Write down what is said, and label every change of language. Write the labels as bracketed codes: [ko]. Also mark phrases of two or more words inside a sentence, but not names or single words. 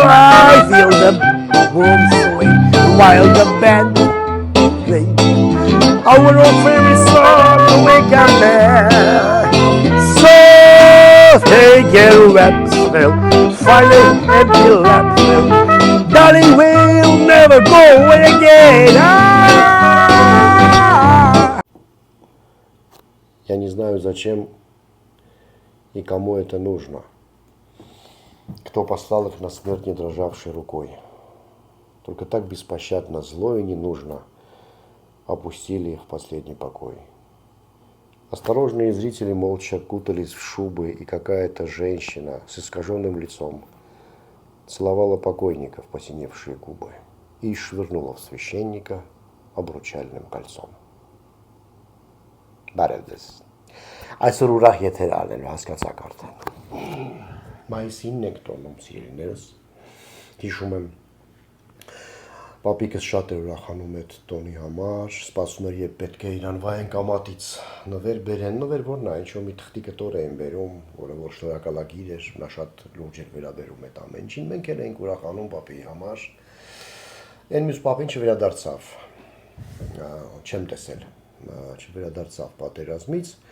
[en] I feel the room swing while the band plays our old favorite song we can bear. So take your reps, find an empty lap, darling, we'll never go away again. [ru] Я не знаю, зачем и кому это нужно. Кто послал их на смерть не дрожавшей рукой. Только так беспощадно зло и не нужно опустили их в последний покой. Осторожные зрители молча кутались в шубы, и какая-то женщина с искаженным лицом целовала покойника в посиневшие губы и швырнула в священника обручальным кольцом. [hy] Բարևձեզ։ Այսօր ուրախ եթեր արնելու հասկացաք արդեն։ Մայիսին եք տոնում սիրելիներս։ Հիշում եմ Պապիկս շատ էր ուրախանում այդ տոնի համար, սպասում էր երբ պետք է իրան վայեն կամատից նվեր բերեն, նվեր որն է, ինչ-որ մի թղթի կտոր էին բերում, որը որ շնորհակալագիր էր, նա շատ լուրջ էր վերաբերում այդ ամեն ինչին, մենք էլ էինք ուրախանում պապի համար։ Այն մյուս պապին չվերադարձավ, չեմ տեսել, չվերադարձավ պատերազմից,